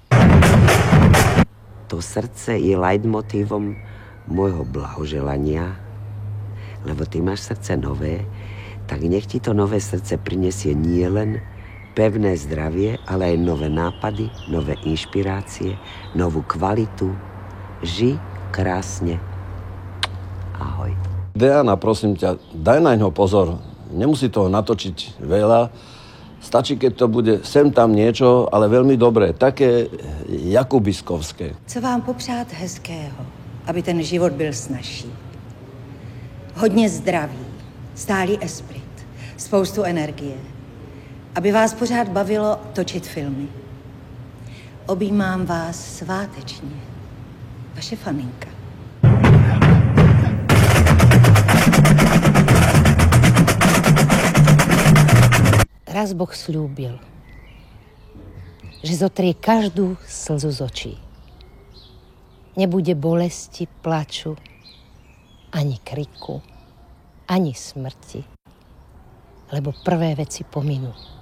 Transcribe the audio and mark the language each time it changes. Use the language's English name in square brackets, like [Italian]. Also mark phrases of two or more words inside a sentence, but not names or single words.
[Slovak] To srdce je leitmotívom môjho blahoželania, lebo ty máš srdce nové, tak nech ti to nové srdce prinesie nielen pevné zdravie, ale aj nové nápady, nové inšpirácie, novú kvalitu. Ži krásne. Ahoj. Diana, prosím ťa, daj na ňo pozor. Nemusí toho natočiť veľa. Stačí, keď to bude sem tam niečo, ale veľmi dobré. Také jakubiskovské. [Czech] Co vám popřát hezkého, aby ten život byl snazší. Hodně zdraví, stálý esprit, spoustu energie. Aby vás pořád bavilo točit filmy. Objímám vás svátečně. Vaše Faninka. [Slovak] Raz Boh slúbil, že zotrie každú slzu z očí. Nebude bolesti, plaču, ani kriku, ani smrti, lebo prvé veci pominú.